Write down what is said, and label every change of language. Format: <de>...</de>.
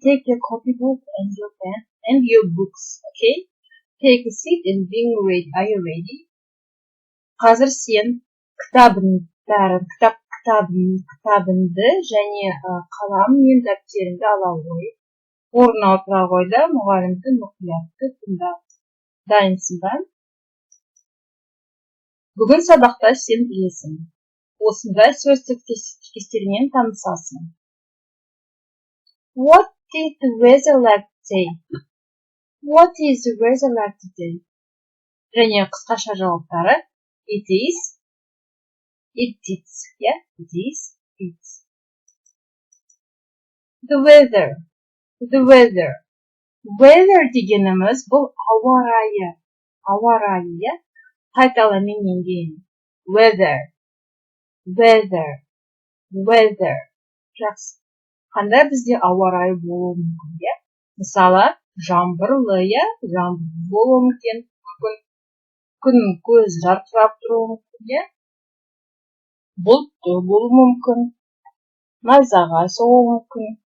<en>Take your copybook and your pen and your books. Okay? Take a seat and being ready. Are you ready?</en> <kk>Қазір сен кітабыңды және қалам мен дәптеріңді ала қой. Орнына отыра қой да мұғалімді мұқиятты тыңда. Дайынсың ба? Бүгін сабақта сен білесің. Осындай сөз тіркестермен танысасың.</kk> <en>What is the weather like today? What is the weather like today?</en> <kk>Және қысқаша жауаптары</kk> <en>it is, it is, yeah, it is, it's. The weather, the weather.</en> <kk>Weather дегеніміз бұл ауа райы, yeah? Қайталамен кейін.</kk> <en>Weather, weather, weather.</en> <kk>Жақсы. Қандай бізде ауа райы болуы мүмкін, yeah? Мысалы, жаңбырлы, yeah? Жаңбыр болуы мүмкін. Күн көз жарқырап тұруы мүмкін, yeah? Бұлтты болуы мүмкін. Найзағай соғуы мүмкін.</kk>